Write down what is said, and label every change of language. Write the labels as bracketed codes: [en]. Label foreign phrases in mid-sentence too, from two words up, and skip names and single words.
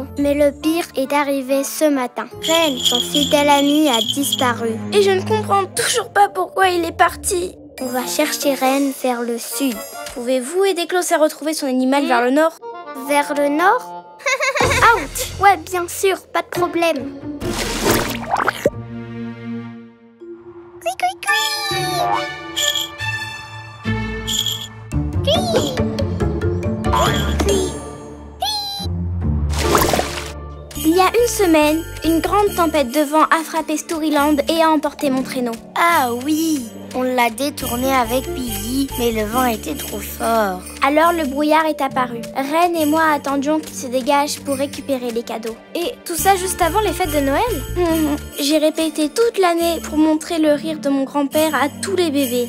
[fr] Mais le pire est arrivé ce matin. Ren, son fidèle ami, a disparu. Et je ne comprends toujours pas pourquoi il est parti. On va chercher Ren vers le sud. Pouvez-vous aider Klaus à retrouver son animal vers le nord? Vers le nord? Ouch! Ouais, bien sûr, pas de problème. Cui, cui, cui. Cui. Cui. Il y a une semaine, une grande tempête de vent a frappé Storyland et a emporté mon traîneau. Ah oui, on l'a détourné avec Billy, mais le vent était trop fort. Alors le brouillard est apparu. Ren et moi attendions qu'il se dégage pour récupérer les cadeaux. Et tout ça juste avant les fêtes de Noël. J'ai répété toute l'année pour montrer le rire de mon grand-père à tous les bébés.